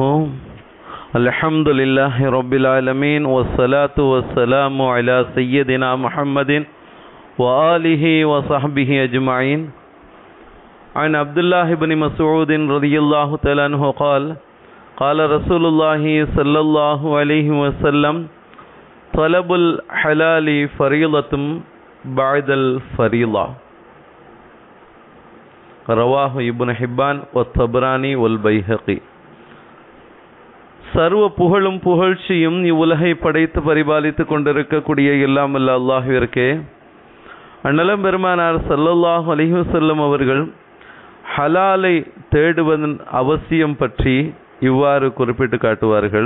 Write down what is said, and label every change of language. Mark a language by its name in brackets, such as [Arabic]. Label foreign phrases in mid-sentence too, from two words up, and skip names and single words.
[Arabic] الحمد لله رب العالمين والصلاة والسلام على سيدنا محمد و آله و صحبه أجمعين. عن عبد الله بن مسعود رضي الله تعالى عنه قال قال رسول الله صلى الله عليه وسلم طلب الحلال فريضة بعد الفريضة. رواه ابن حبان و طبراني والبيهقي. [Tamil] சர்வ புகழும் புகழ்ச்சியும் இவ்வுலகை படைத்து பரிபாலித்து கொண்டிருக்கக்கூடிய எல்லாம் வல்ல அல்லாஹ்விற்கே. அண்ணலம் பெருமானார் [Arabic] صلى الله عليه وسلم [Tamil] அவர்கள் ஹலாலை தேடுவதன் அவசியம் பற்றி இவ்வாறு குறிப்பிட்டு காட்டுவார்கள்.